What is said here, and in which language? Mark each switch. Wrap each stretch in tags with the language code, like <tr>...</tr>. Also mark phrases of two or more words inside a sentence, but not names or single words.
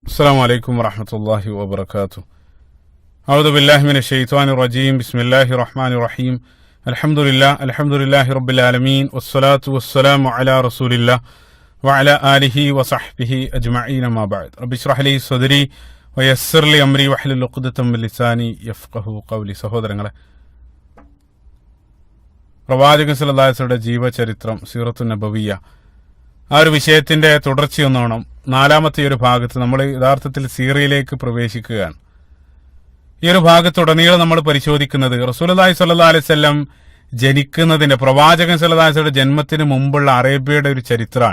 <ar>السلام عليكم ورحمة الله وبركاته. أعوذ بالله من الشيطان الرجيم. بسم الله الرحمن الرحيم. الحمد لله رب العالمين والصلاة والسلام على رسول الله وعلى آله وصحبه أجمعين ما بعد. رب اشرح لي صدري ويسر لي أمري واحلل عقدة من لساني يفقهوا قولي.</ar> <ml>സഹോദരങ്ങളെ, പ്രവാചകൻ</ml> <ar>صلى الله عليه وسلم</ar> <ml>ജീവചരിത്രം</ml> <ar>السيرة النبوية,</ar> <ml>ആ ഒരു വിഷയത്തിന്റെ തുടർച്ചയൊന്നോണം നാലാമത്തെ ഒരു ഭാഗത്ത് നമ്മൾ യഥാർത്ഥത്തിൽ സീറയിലേക്ക് പ്രവേശിക്കുകയാണ്. ഈ ഒരു ഭാഗത്തുടനീളം നമ്മൾ പരിശോധിക്കുന്നത്</ml> <ar>رسول الله صلى الله عليه وسلم</ar> <ml>ജനിക്കുന്നതിന്റെ, പ്രവാചകൻ</ml> <ar>صلى الله عليه وسلم</ar> <ml>ജന്മത്തിന് മുമ്പുള്ള അറേബ്യയുടെ ഒരു ചരിത്രമാണ്.</ml>